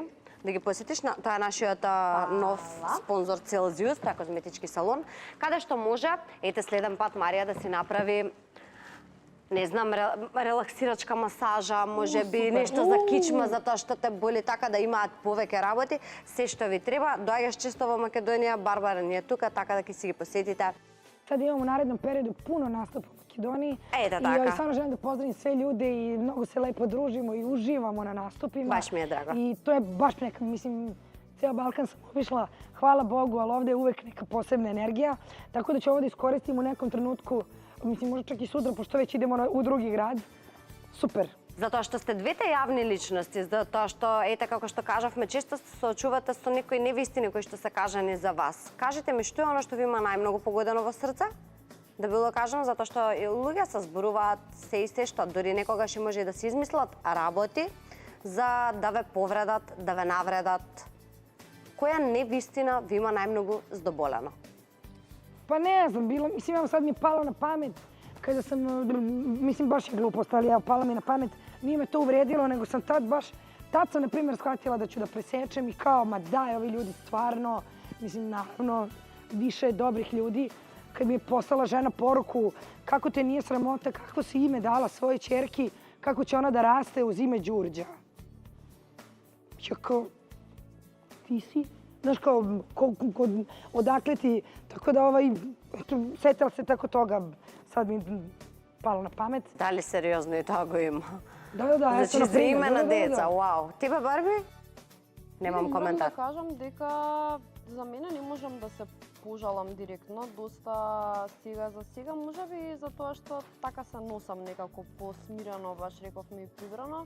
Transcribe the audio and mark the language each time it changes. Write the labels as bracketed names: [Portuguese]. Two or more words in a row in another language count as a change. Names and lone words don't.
[Macedonian] Да ги посетиш, тоа е нашиот нов спонзор Целзиус, тоа е козметички салон, каде што може, ете следен пат Марија да си направи не знам, релаксирачка масажа, може би нешто за кичма, затоа што те боли, така да имаат повеќе работи. Се што ви треба, доаѓаш често во Македонија, Барбара ни е тука, така да ќе си ги посетите. [Serbian] Sad imamo u narednom periodu puno nastupa u Makedoniji. [Macedonian] Ете [Serbian] I [Macedonian] така. [Serbian] stvarno želim da pozdravim sve ljude i mnogo se lepo družimo i uživamo na nastupima. Baš mi je drago. I to je baš neka, mislim, ceo Balkan sam obišla, hvala Bogu, ali ovde je uvek neka posebna energija. Tako da ću ovo da iskoristim u nekom trenutku, mislim možda čak i sutra, pošto već idemo u drugi grad. Super. [Macedonian] Затоа што сте двете јавни личности, затоа што, ете, како што кажавме, често се соочувате со некои невистини кои што се кажани за вас. Кажете ми, што е оно што ви има најмногу погодено во срце? Да било кажано, затоа што луѓе се зборуваат се и се што, дори некогаш и може и да се измислат работи за да ве повредат, да ве навредат. Која невистина ви има најмногу здоболено? [Serbian] Pa ne znam, mislim, evo sad mi je palo na pamet, kada sam, mislim, baš je glupost, ali evo, palo mi je na pamet, nije me to uvredilo, nego sam tad sam, na primjer, shvatila da ću da presečem i kao, ma daj, ovi ljudi stvarno, mislim, naravno, više je dobrih ljudi, kad mi je poslala žena poruku kako te nije sramota, kako si ime dala svojoj ćerki, kako će ona da raste uz ime Đurđa. Ja kao, ti si? Znaš kao, odakle ti, tako da setila se tako toga, sad mi palo na pamet. [Macedonian] Дали сериозно и тоа го има? [Serbian] Da, [Macedonian] Значи, [Serbian] eto, na [Macedonian] за [Serbian] primjer, [Macedonian] име на [Serbian] da. [Macedonian] деца, вау. Тебе, Барби? Немам Морам коментар. да кажам дека за мене не можам да се пожалам директно, доста сега, можеби за тоа што така се носам некако посмирено, баш рековме и прибрано.